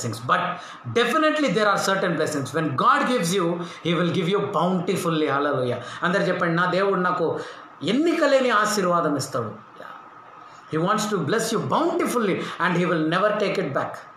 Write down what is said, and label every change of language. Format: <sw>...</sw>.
<en>But definitely there are certain blessings. When God gives you, He will give you bountifully. Hallelujah.</en> <te>అందరు చెప్పండి, నా దేవుడు నాకు ఎన్నికలేని ఆశీర్వాదం ఇస్తాడు.</te> <en>He wants to bless you bountifully and He will never take it back.</en>